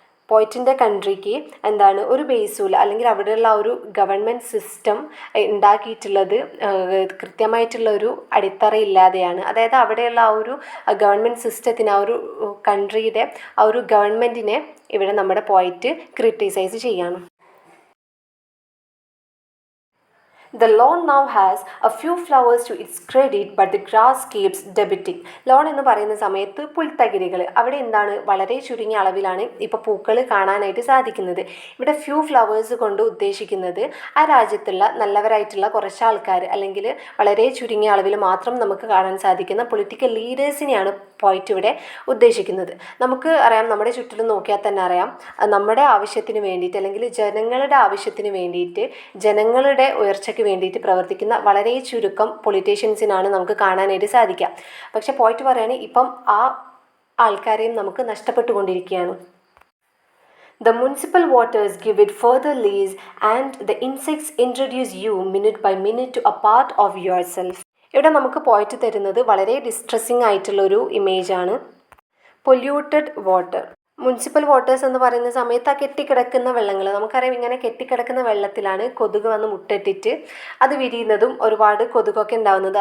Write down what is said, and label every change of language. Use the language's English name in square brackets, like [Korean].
[Malayalam] പോയിറ്റിൻ്റെ കൺട്രിക്ക് എന്താണ് ഒരു ബേസുമില്ല, അല്ലെങ്കിൽ അവിടെയുള്ള ഒരു ഗവൺമെൻറ് സിസ്റ്റം ഉണ്ടാക്കിയിട്ടുള്ളത് കൃത്യമായിട്ടുള്ള ഒരു അടിത്തറ ഇല്ലാതെയാണ്. അതായത് അവിടെയുള്ള ആ ഒരു ഗവൺമെൻറ് സിസ്റ്റത്തിന്, ആ ഒരു കൺട്രിയുടെ ആ ഒരു ഗവൺമെൻറ്റിനെ ഇവിടെ നമ്മുടെ പോയിറ്റ് ക്രിട്ടിസൈസ് ചെയ്യാണ്. [English] The lawn now has a few flowers to its credit, but the grass keeps debiting. [Malayalam] Loan എന്ന് പറയുന്ന സമയത്ത് പുൽത്തകിടികൾ, അവിടെ എന്താണ് വളരെ ചുരുങ്ങിയ അളവിലാണ് ഇപ്പോൾ പൂക്കൾ കാണാനായിട്ട് സാധിക്കുന്നത്. ഇവിടെ ഫ്യൂ ഫ്ലവേഴ്സ് കൊണ്ട് ഉദ്ദേശിക്കുന്നത് ആ രാജ്യത്തുള്ള നല്ലവരായിട്ടുള്ള കുറച്ച് ആൾക്കാർ, അല്ലെങ്കിൽ വളരെ ചുരുങ്ങിയ അളവിൽ മാത്രം നമുക്ക് കാണാൻ സാധിക്കുന്ന പൊളിറ്റിക്കൽ ലീഡേഴ്സിനെയാണ് പോയിറ്റ് ഇവിടെ ഉദ്ദേശിക്കുന്നത്. നമുക്ക് അറിയാം, നമ്മുടെ ചുറ്റിലും നോക്കിയാൽ തന്നെ അറിയാം, നമ്മുടെ ആവശ്യത്തിന് വേണ്ടിയിട്ട് അല്ലെങ്കിൽ ജനങ്ങളുടെ ആവശ്യത്തിന് വേണ്ടിയിട്ട്, ജനങ്ങളുടെ ഉയർച്ചയ്ക്ക് വേണ്ടിയിട്ട് പ്രവർത്തിക്കുന്ന വളരെ ചുരുക്കം പൊളിറ്റീഷ്യൻസിനാണ് നമുക്ക് കാണാനായിട്ട് സാധിക്കുക. പക്ഷെ പോയിറ്റ് പറയാണ് ഇപ്പം ആ ആൾക്കാരെയും നമുക്ക് നഷ്ടപ്പെട്ടുകൊണ്ടിരിക്കുകയാണ്. [English] The municipal waters give it further lease and the insects introduce you minute by minute to a part of yourself. [Malayalam] ഇവിടെ നമുക്ക് പോയിറ്റ് തരുന്നത് വളരെ ഡിസ്ട്രെസ്സിങ് ആയിട്ടുള്ളൊരു ഇമേജാണ്. പൊല്യൂട്ടഡ് വാട്ടർ, മുനിസിപ്പൽ വാട്ടേഴ്സ് എന്ന് പറയുന്ന സമയത്ത് ആ കെട്ടിക്കിടക്കുന്ന വെള്ളങ്ങൾ, നമുക്കറിയാം ഇങ്ങനെ കെട്ടിക്കിടക്കുന്ന വെള്ളത്തിലാണ് കൊതുക് വന്ന് മുട്ടയിട്ടിട്ട് അത് വിരിയുന്നതും ഒരുപാട് കൊതുകൊക്കെ ഉണ്ടാകുന്നത്.